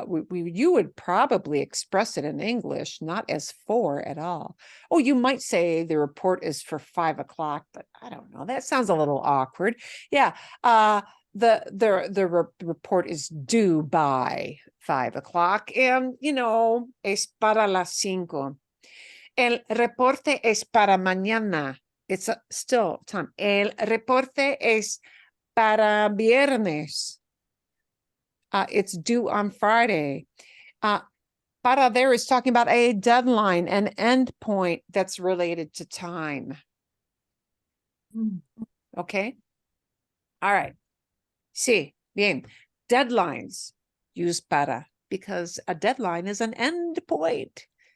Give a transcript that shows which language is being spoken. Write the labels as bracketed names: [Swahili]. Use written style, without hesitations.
[English] You would probably express it in English, not as for at all. Oh, you might say the report is for 5 o'clock, but I don't know. That sounds a little awkward. Yeah. The report is due by 5 o'clock, and [Spanish] es para las 5. El reporte es para mañana. [English] It's still time. [Spanish] El reporte es para viernes. [English] It's due on Friday. Para there is talking about a deadline, an end point that's related to time. Okay. All right. [Spanish] Sí, bien. [English] Deadlines use para because a deadline is an end point.